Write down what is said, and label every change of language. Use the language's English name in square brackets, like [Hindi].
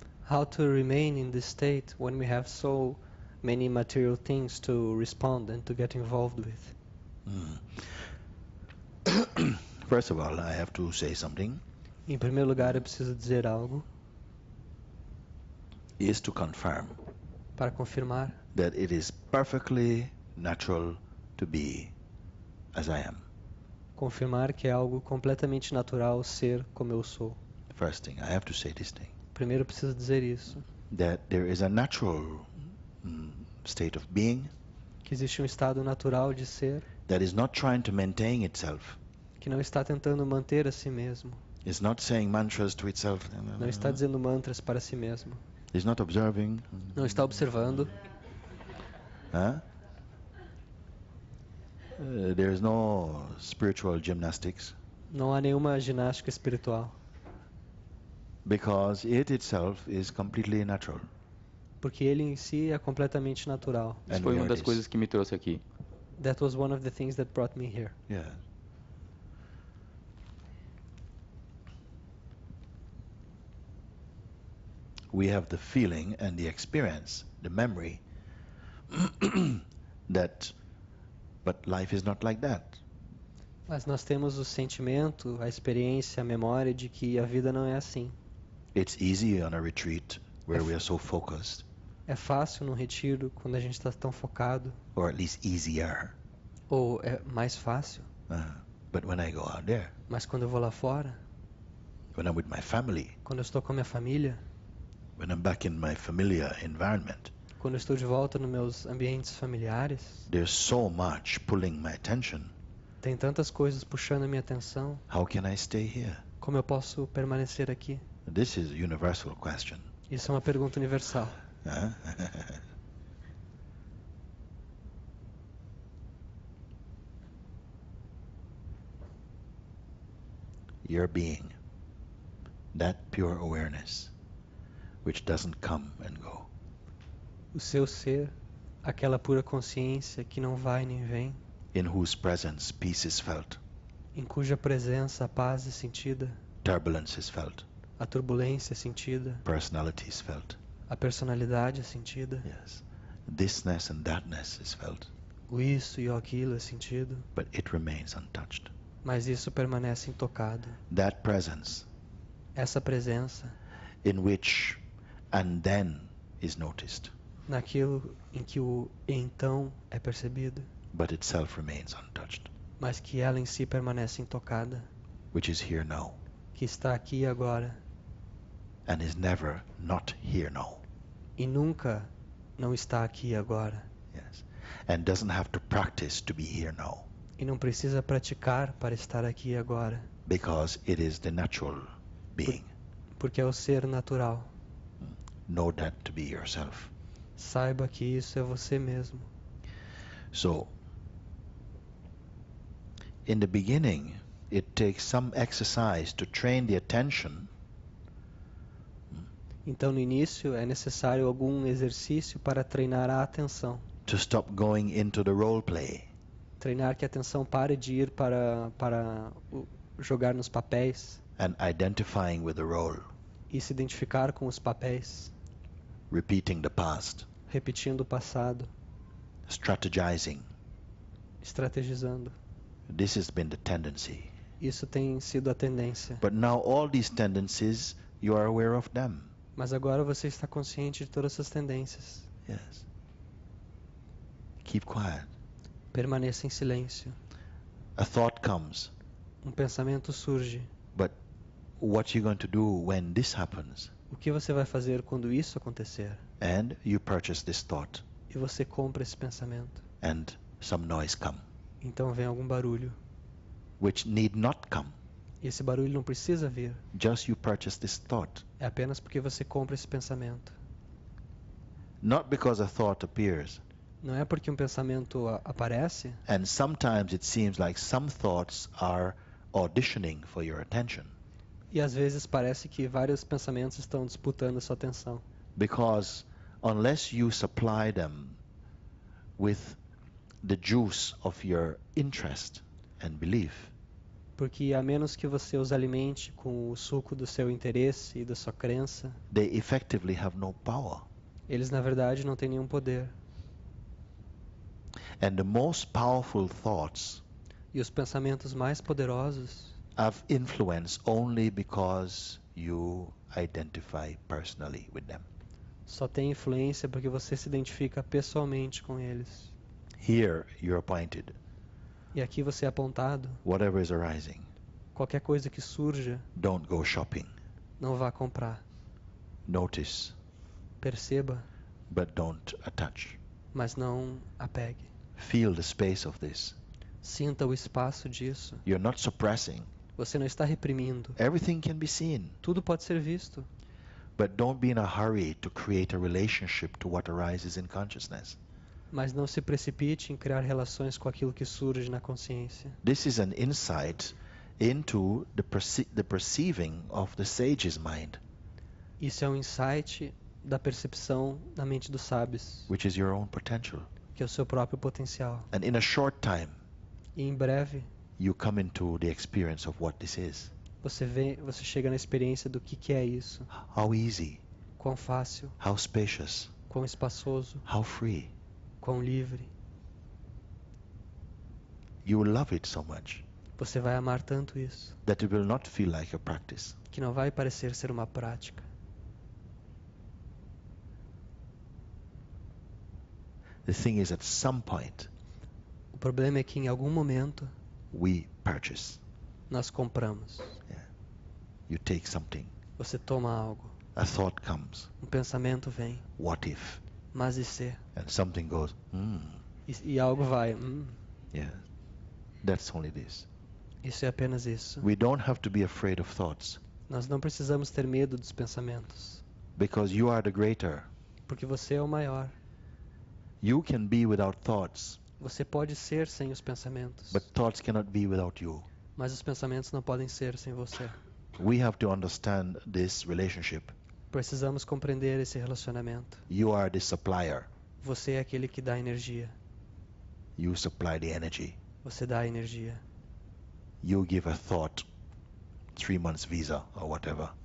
[English] How to remain in this state when we have so many material things to respond and to get involved with? First of all, I have to say something. [Portuguese] Em primeiro lugar, eu preciso dizer algo [English] Is to confirm [Portuguese] para confirmar [English] that it is perfectly natural to be as I am. [Portuguese] Confirmar que é algo completamente natural ser como eu sou. [English] First thing, I have to say this thing. [Portuguese] Primeiro eu preciso dizer isso. [English] That there is a natural state of being. [Portuguese] Que existe um estado natural de ser. [English] That is not trying to maintain itself. [Portuguese] Que não está tentando manter a si mesmo. [English] It's not saying mantras to itself. [Portuguese] Não está dizendo mantras para si mesmo. [English] It's not observing. [Portuguese] Não está observando. [English] There is no spiritual gymnastics. [Portuguese] Não há nenhuma ginástica espiritual. [English] Because it itself is completely natural. [Portuguese] Porque ele em si é completamente natural. Isso foi uma das coisas que me trouxe aqui. [English] That was one of the things that brought me here. Yeah. We have the feeling and the experience, the memory, that, but life is not like that. [Portuguese] Mas nós temos o sentimento, a experiência, a memória de que a vida não é assim. [English] It's easy on a retreat where we are so focused. [Portuguese] É fácil no retiro quando a gente está tão focado. [English] Or at least easier. [Portuguese] Ou é mais fácil. [English] But when I go out there, [Portuguese] mas quando eu vou lá fora, [English] when I'm with my family, [Portuguese] quando eu estou com a minha família, [English] when I'm back in my familiar environment, [Portuguese] quando eu estou de volta nos meus ambientes familiares, [English] there's so much pulling my attention. [Portuguese] Tem tantas coisas puxando a minha atenção. [English] How can I stay here? [Portuguese] Como eu posso permanecer aqui? [English] This is a universal question. [Portuguese] Isso é uma pergunta universal. [English] Your being, that pure awareness, which doesn't come and go. [Portuguese] O seu ser, aquela pura consciência que não vai nem vem. [English] In whose presence peace is felt. [Portuguese] Em cuja presença a paz é sentida. [English] Turbulence is felt. [Portuguese] A turbulência é sentida. [English] Personality is felt. [Portuguese] A personalidade é sentida. [English] Yes. Thisness and thatness is felt. [Portuguese] O isso e o aquilo é sentido. [English] But it remains untouched. [Portuguese] Mas isso permanece intocado. [English] That presence. [Portuguese] Essa presença. [English] In which and then is noticed. [Portuguese] Naquilo em que o então é percebido. [English] But itself remains untouched. [Portuguese] Mas que ela em si permanece intocada. [English] Which is here now. [Portuguese] Que está aqui agora. [English] And is never not here now. [Portuguese] E nunca não está aqui agora. [English] Yes. And doesn't have to practice to be here now. [Portuguese] E não precisa praticar para estar aqui agora. [English] Because it is the natural being. [Portuguese] Porque é o ser natural. [English] Know that to be yourself. [Portuguese] Saiba que isso é você mesmo. [English] So, in the beginning, it takes some exercise to train the attention. [Portuguese] Então, no início, é necessário algum exercício para treinar a atenção. [English] To stop going into the role play. [Portuguese] Treinar que a atenção pare de ir para jogar nos papéis. [English] And identifying with the role. [Portuguese] E se identificar com os papéis. [English] Repeating the past. [Portuguese] Repetindo o passado. [English] Strategizing. [Portuguese] Estrategizando. [English] This has been the tendency. [Portuguese] Isso tem sido a tendência. [English] But now all these tendencies, you are aware of them. [Portuguese] Mas agora você está consciente de todas essas tendências. [English] Yes. Keep quiet. [Portuguese] Permaneça em silêncio. [English] A thought comes. [Portuguese] Um pensamento surge. [English] But what are you going to do when this happens? [Portuguese] O que você vai fazer quando isso acontecer? [English] And you purchase this thought. [Portuguese] E você compra esse pensamento. [English] And some noise come. [Portuguese] Então vem algum barulho. [English] Which need not come. [Portuguese] E esse barulho não precisa vir. [English] Just you purchase this thought. [Portuguese] É apenas porque você compra esse pensamento. [English] Not because a thought appears. [Portuguese] Não é porque um pensamento aparece. [English] And sometimes it seems like some thoughts are auditioning for your attention. [Portuguese] E às vezes parece que vários pensamentos estão disputando a sua atenção. [English] Because unless you supply them with the juice of your interest and belief, [Portuguese] Porque a menos que você os alimente com o suco do seu interesse e da sua crença, [English] they effectively have no power. [Portuguese] eles na verdade não têm nenhum poder. [English] And the most powerful thoughts [Portuguese] E os pensamentos mais poderosos [English] have influence only because you identify personally with them. [Portuguese] só têm influência porque você se identifica pessoalmente com eles. [English] Here you're appointed. [Portuguese] E aqui você é apontado. [English] Whatever is arising, [Portuguese] Qualquer coisa que surja, [English] don't go shopping. [Portuguese] não vá comprar. [English] Notice, [Portuguese] Perceba, [English] but don't attach. [Portuguese] mas não apegue. [English] Feel the space of this. [Portuguese] Sinta o espaço disso. [English] You're not suppressing. [Portuguese] Você não está reprimindo. [English] Everything can be seen. [Portuguese] Tudo pode ser visto. [English] But don't be in a hurry to create a relationship to what arises in consciousness. [Portuguese] Mas não se precipite em criar relações com aquilo que surge na consciência. [English] This is an insight into the perceiving of the sage's mind, [Portuguese] Isso é um insight da percepção na mente dos sábios, [English] which is your own potential. [Portuguese] que é o seu próprio potencial. [English] And in a short time, [Portuguese] E em breve, [English] you come into the experience of what this is. [Portuguese] você chega na experiência do que é isso. [English] How easy, [Portuguese] Quão fácil, [English] how spacious, [Portuguese] quão espaçoso, [English] how free. [Portuguese] quão livre. [English] You will love it so much [Portuguese] Você vai amar tanto isso, [English] that it will not feel like a practice. [Portuguese] que não vai parecer ser uma prática. [English] The thing is, at some point, [Portuguese] O problema é que em algum momento [English] we purchase. [Portuguese] nós compramos. [English] You take something. [Portuguese] Você toma algo, [English] A thought comes. [Portuguese] um pensamento vem, [English] What if? [Portuguese] mas e se? [English] And something goes, [Portuguese] E algo vai. [English] yeah. That's only this. [Portuguese] Isso é apenas isso. [English] We don't have to be afraid of thoughts [Portuguese] Nós não precisamos ter medo dos pensamentos, [English] because you are the greater. [Portuguese] porque você é o maior. [English] You can be without thoughts, [Portuguese] Você pode ser sem os pensamentos, [English] but thoughts cannot be without you. [Portuguese] mas os pensamentos não podem ser sem você. [English] We have to understand this relationship. [Portuguese] Precisamos compreender esse relacionamento. [English] You are the supplier. [Portuguese] Você é aquele que dá energia. [English] You supply the energy. [Portuguese] Você dá a energia. [English] You give a thought 3 months visa or whatever.